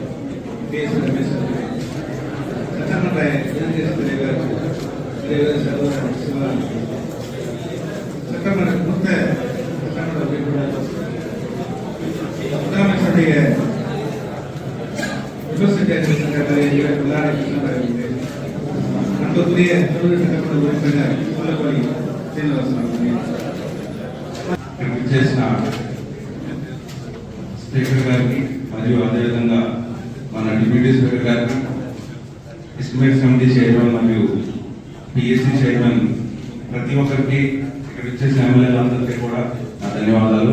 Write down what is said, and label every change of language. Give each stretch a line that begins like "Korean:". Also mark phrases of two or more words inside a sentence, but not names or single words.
Tamil: சட்டமன்ற எதிர்கட்சி தலைவர் சகோதரர் சிவா, சட்டமன்ற மூத்த சட்டமன்ற உறுப்பினர் முதலமைச்சருடைய விமர்சன அன்புக்குரிய சட்டமன்ற உறுப்பினர் கொல்லப்பள்ளி சீனிவாசன் அவர்களே,
Telugu: చేసిన స్పీకర్ గారికి మరియు అదేవిధంగా మన డిప్యూటీ స్పీకర్ గారికి,
English: estimate committee chairman
Telugu: మరియు
English: PSC chairman
Telugu: ప్రతి ఒక్కరికి, ఇక్కడ వచ్చేసిన ఎమ్మెల్యేలందరికీ కూడా నా ధన్యవాదాలు.